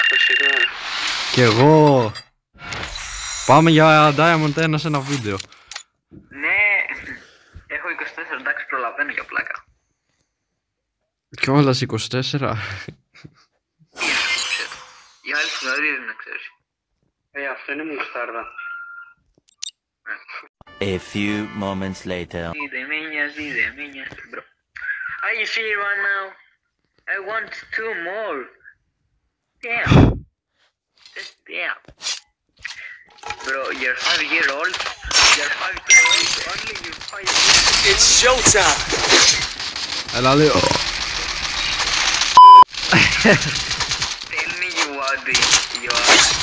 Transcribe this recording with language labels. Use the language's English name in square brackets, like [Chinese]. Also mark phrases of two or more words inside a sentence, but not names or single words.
[Greek] Κι εγώ. Πάμε για Diamond 1 σε ένα βίντεο. Ναι. Έχω 24, εντάξει, προλαβαίνω για πλάκα. Κιόλας 24. Οι άλλοι γνωρίζουν, να ξέρεις. Αυτό είναι μουστάρδα. [English] A few moments later. [Greek] Δεν με νοιάζει, bro. [English] Are you serious right now? I want 2 more. Damn. Just damn. Bro, you're 5-year-old. You're 5-year-old. Only you're 5-year-old. It's showtime. [Greek] Έλα λίγο. [English] Tell me you are the... You are...